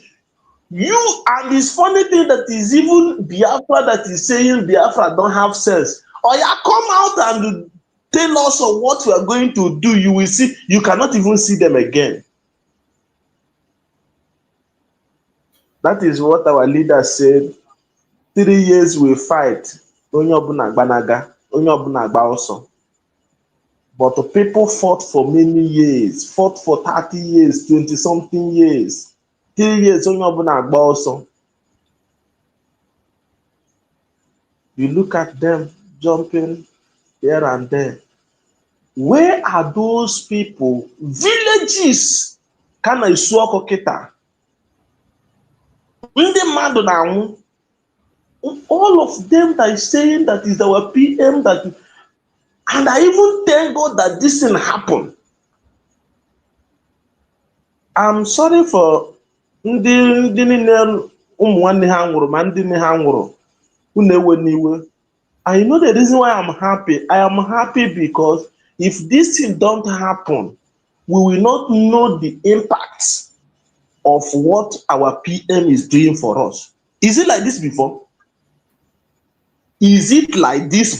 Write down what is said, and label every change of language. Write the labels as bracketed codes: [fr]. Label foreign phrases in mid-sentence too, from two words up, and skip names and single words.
[en] You, and this funny thing that is even Biafra that is saying Biafra don't have sense. Or you come out and tell us of what we are going to do. You will see, you cannot even see them again. That is what our leader said. 3 years we fight. [ig] Onye ọbụla gbanaga, onye ọbụla gba ọsọ. [en] But the people fought for many years, fought for 30 years, 20-something years. 3 years, [ig] onye ọbụla agba ọsọ. [en] You look at them jumping here and there. Where are those people? Villages kind of [ig] esu ọkụ kịta. Ndị mmadụ na-anwụ. [en] All of them that is saying that is our PM that, and I even thank God that this thing happened. I'm sorry for [ig] ndị niile ụmụ nwanne ha nwụrụ ma ndị nne ha nwụrụ. Unu ewe n'iwe. [en] I know the reason why I'm happy. I am happy because if this thing don't happen, we will not know the impact of what our PM is doing for us. Is it like this before? Is it like this?